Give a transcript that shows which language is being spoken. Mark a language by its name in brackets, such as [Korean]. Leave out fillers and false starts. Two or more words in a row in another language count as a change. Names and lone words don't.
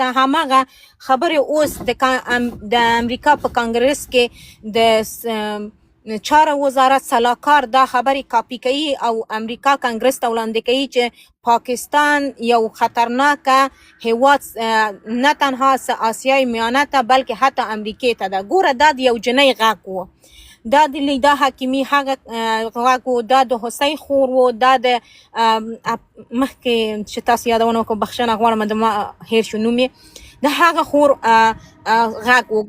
[Pashto] هماغه خبرې اوس د امریکا په کانګرس کې د چاره وزارت سلاکار دا خبرې کاپی کوي او امریکا کانګرس ته وړاندې کوي چې پاکستان یو خطرناکه هیواد نه تنها آسیای میانه ته بلکې حتی امریکې ته ده. ګوره دا د یو جنۍ غږ و، دا د لیدا حکیمي هغه غږ و، دا د حسین خور و، دا د مخکې چې تاسو یادونه وکړو بخښنه غواړم د ما هیر شو نوم یې د هغه خور غږ و.